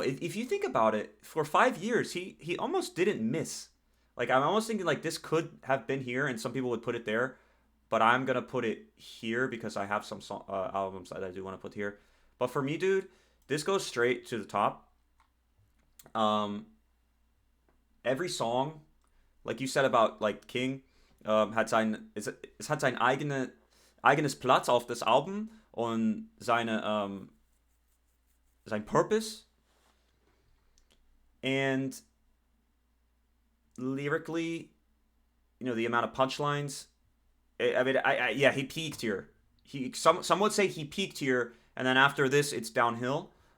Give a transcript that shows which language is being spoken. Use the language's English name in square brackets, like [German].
[English] If you think about it, for 5 years, he almost didn't miss. Like, I'm almost thinking, like, this could have been here, and some people would put it there, but I'm gonna put it here because I have some albums that I do want to put here. But for me, dude, this goes straight to the top. Every song, like you said about, like, King, [German] es hat sein eigenes Platz auf das Album und sein Purpose. [English] And lyrically, you know, the amount of punchlines. I mean, yeah, he peaked here. Some would say he peaked here, and then after this, it's downhill.